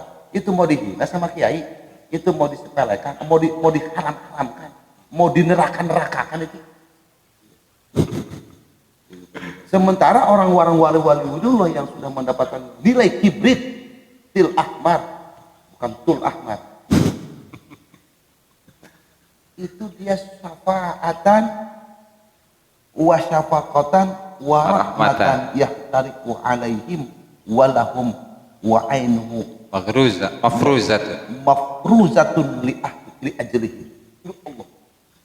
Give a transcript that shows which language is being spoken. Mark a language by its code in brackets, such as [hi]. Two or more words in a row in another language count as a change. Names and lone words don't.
[id] Itu mau dihina sama kiai, itu mau disepelekan, mau diharam-haramkan, mau dineraka-nerakakan itu. Sementara orang-orang wali-waliullah yang sudah mendapatkan nilai [ar] كبريت الأحمر, [id] bukan [ar] الأحمر, [id] itu dia [ar] شفاعة وشفقة ورحمة يحترق عليهم ولهم وعينه مفروزة لأجله. [id] Allah.